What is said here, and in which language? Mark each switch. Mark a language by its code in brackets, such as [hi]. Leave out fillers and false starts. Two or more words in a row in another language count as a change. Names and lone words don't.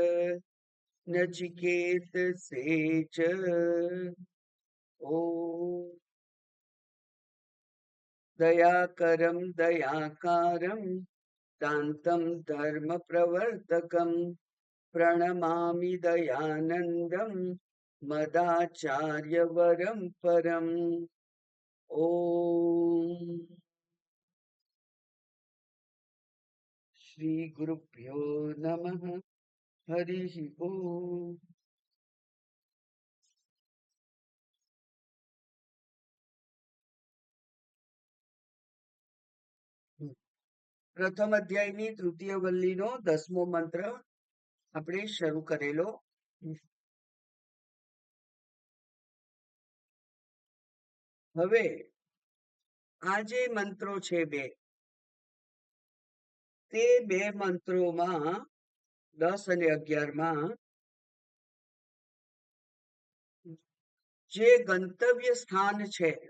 [sa] नचिकेतसे च ओम दयाकरं दयाकारं दान्तं धर्म प्रवर्तकं प्रणमामि दयानन्दं मदाचार्यवरं परम्। ओम श्री गुरुभ्यो नमः। हरिः ओम। [gu] પ્રથમ અધ્યાયની તૃતીય વલ્લીનો 10મો મંત્ર આપણે શરૂ કરેલો. હવે આ જે મંત્રો છે બે, તે બે મંત્રોમાં 10 અને 11માં જે ગંતવ્ય સ્થાન છે,